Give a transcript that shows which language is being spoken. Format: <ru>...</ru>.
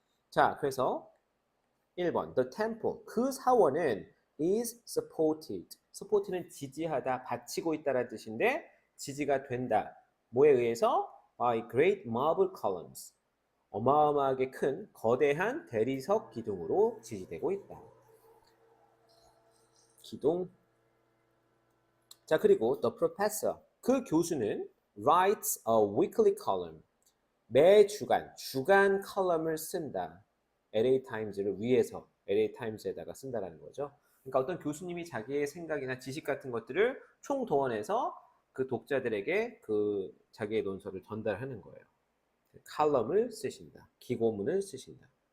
<ko>자, 그래서 1번</ko> <en>The temple</en> <ko>그 사원은</ko> <en>is supported.</en> <ko>support는 지지하다, 받치고 있다라는 뜻인데 지지가 된다. 뭐에 의해서?</ko> <en>By great marble columns.</en> <ko>어마어마하게 큰 거대한 대리석 기둥으로 지지되고 있다. 기둥. 자, 그리고</ko> <en>the professor</en> <ko>그 교수는</ko> <en>writes a weekly column.</en> <ko>매 주간 컬럼을 쓴다. LA 타임즈를 위해서 LA 타임즈에다가 쓴다라는 거죠. 그러니까 어떤 교수님이 자기의 생각이나 지식 같은 것들을 총동원해서 그 독자들에게 그 자기의 논설을 전달하는 거예요. 칼럼을 쓰신다. 기고문을 쓰신다.</ko>